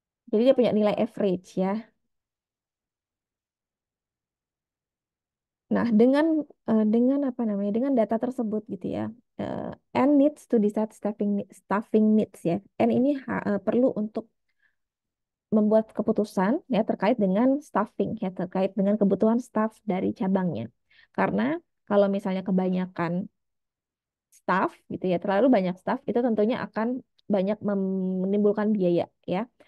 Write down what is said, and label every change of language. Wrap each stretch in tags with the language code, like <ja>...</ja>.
<id>Jadi dia punya nilai average ya. Nah, dengan apa namanya? Dengan data tersebut gitu ya.</id> <en>N needs to decide staffing needs ya.</en> <id>N ini perlu untuk membuat keputusan ya terkait dengan staffing ya, terkait dengan kebutuhan staff dari cabangnya. Karena kalau misalnya kebanyakan staff gitu ya, terlalu banyak staff itu tentunya akan banyak menimbulkan biaya ya.</id>